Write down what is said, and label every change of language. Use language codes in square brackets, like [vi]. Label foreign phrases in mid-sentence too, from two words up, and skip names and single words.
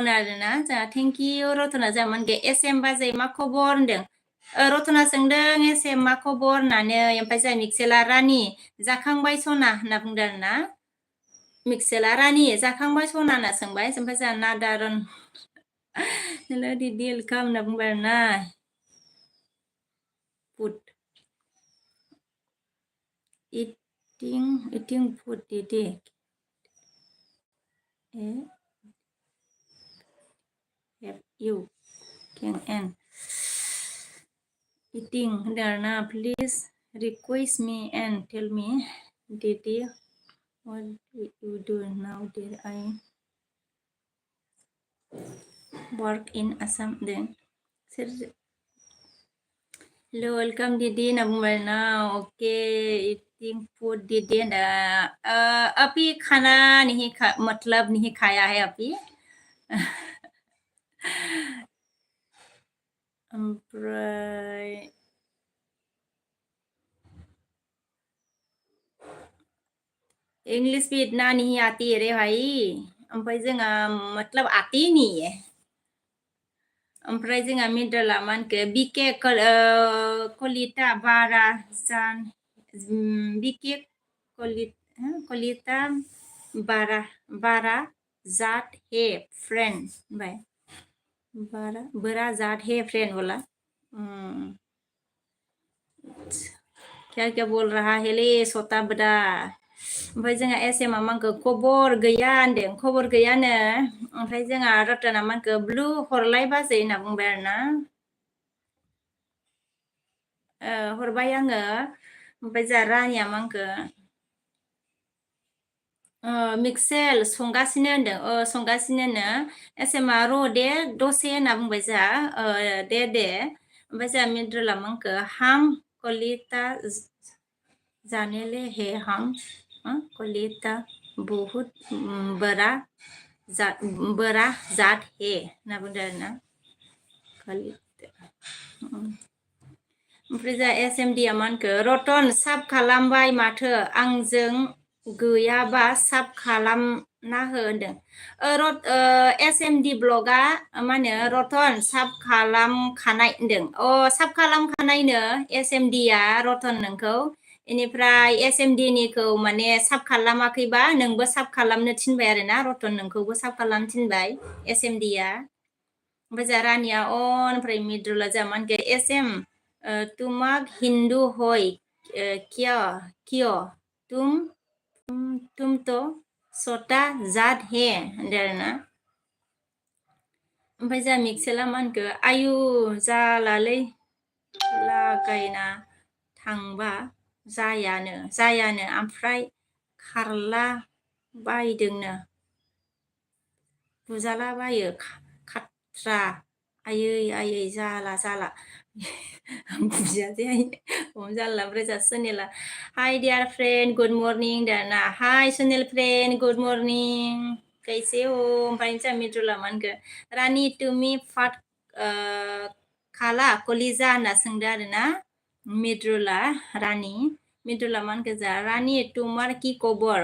[brx] आरोना जोंहा [en] thank you [brx] रतना जोंहा मा होनखो एसएम बाजै मा खबर होनदों रतना सोंदों एसएम मा खबर होननानै ओमफ्राय जोंहा मिक्सेला रानि जाखांबाय सना होनना बुंदों आरो ना मिक्सेला रानि जाखांबाय सना होनना सोंबाय ओमफ्राय जोंहा नादारन हेल' दिदि वेलकाम होनना बुंबाय आरो ना Food. [en] Eating food didi. Have you can and eating darna please request me and tell me didi what you do now did I work in Assam then hello welcome didi [brx] होनना बुंबाय ना [en] ओके eating food didi ना [hi] अभी खाना नहीं मतलब नहीं खाया है अभी ओमफ्राय इंग्लिश भी इतना नहीं आती है रे भाई [brx] ओमफ्राय जोंहा मतलब आती नहीं है ओमफ्राय जोंहा मिडला मा होनखो बिके कलिता बारा जान बिके कलिता बारा जात हे फ्रेंड होनबाय बारा जात हे फ्रेंड बोला [hi] क्या क्या बोल रहा है [brx] ले सता बदा ओमफ्राय जोंहा एसएमआ मानखो खबर गैया होनदों खबर गैयानो ओमफ्राय जोंहा रतना मानखो ब्लु हरलाय बाजै होनना बुंबाय आरो ना हरबाय आङो ओमफ्राय जोंहा रानिया मानखो मिक्सेल संगासिनो होनदों संगासिनोनो एसएमआ र' दे दसे होनना बुंबाय जोंहा दे ओमफ्राय जोंहा मिद्रुला मानखो हाम कलिता जानेले हे [hi] हम कलिता बहुत बड़ा जात हे [brx] होनना बुंदों आरो ना ओमफ्राय जोंहा एसएमडिया मा होनखो रतन साब खालामबाय माथो आंजों गैयाबा साब खालामना हो होनदों एसएमडि ब्लगा मा होनो रतन साब खालामखानाय होनदों साब खालामखानायनो एसएमडिया रतन नोंखौ इनिफ्राय एसएमडिनिखौ माने साब खालामाखैबा नोंबो साब खालामनो थिनबाय आरो ना रतन नोंखौबो साब खालामनो थिनबाय एसएमडिया ओमफ्राय जोंहा रानिया ओमफ्राय मिद्रुला जोंहा मा होनखो एसएम [as] तुमाक हिंदू होय [brx] क्यों [hi] तुम तो सता जात हे [brx] होनदों आरो ना ओमफ्राय जोंहा मिक्सेला मा होनखो आयु जालालै लागायना थांबा जायानो ओमफ्राय खारला बायदोंनो बुजाला बायो खाथ्रा आयै जाला बुजासै हम जाला ओमफ्राय जोंहा सोनेला [en] hi dear friend good morning [brx] दाना हाय सोनेल [en] friend good morning [hi] कैसे हो [brx] ओमफ्राय जोंहा मिद्रुला मा होनखो रानि तुमि फाट खाला कलिजा होनना सोंदो आरो ना मिद्रुला रानि मिद्रुला मा होनखो जोंहा रानि [as] তোমাৰ কি খবৰ